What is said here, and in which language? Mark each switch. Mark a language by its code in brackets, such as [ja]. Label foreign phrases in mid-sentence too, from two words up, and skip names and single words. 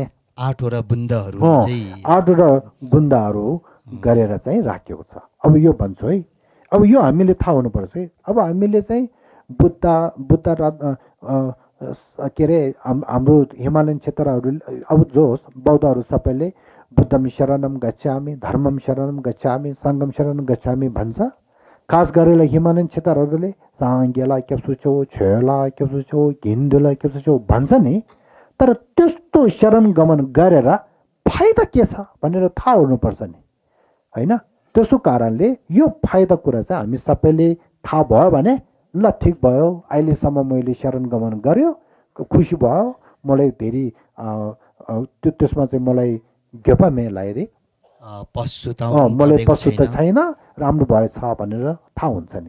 [ne] 8वटा बुन्दाहरू चाहिँ 8वटा बुन्दाहरू गरेर चाहिँ राखेको छ। अब यो भन्छु है, अब यो हामीले थाहा हुनुपर्छ है। अब हामीले चाहिँ बुद्ध के अरे हाम्रो हिमालयन क्षेत्रहरू, अब जो बौद्धहरू सबैले [pi] बुद्धम शरणम गच्छामि, धर्मम शरणम गच्छामि, सङ्गम शरणम गच्छामि [ne] भन्छ। खास गरेर हिमालयन क्षेत्रहरूले साङ्गेलाई [bo] སྐྱབས་སུ་མཆི, [ne] छेला [bo] སྐྱབས་སུ་མཆི, [ne] हिन्दूलाई [bo] སྐྱབས་སུ་མཆི [ne] भन्छ नि। तर त्यस्तो शरण गमन गरेर फाइदा के छ भनेर थाहा हुनुपर्छ नि होइन। त्यसो कारणले यो फाइदा कुरा चाहिँ हामी सबैले थाहा भयो भने ल ठिक भयो, अहिलेसम्म मैले शरण गमन गर्यो, खुसी भयो, मलाई धेरै त्यसमा चाहिँ मलाई घेपा लगाइदिए, मलाई पशुता छैन, राम्रो भएछ भनेर थाहा हुन्छ नि।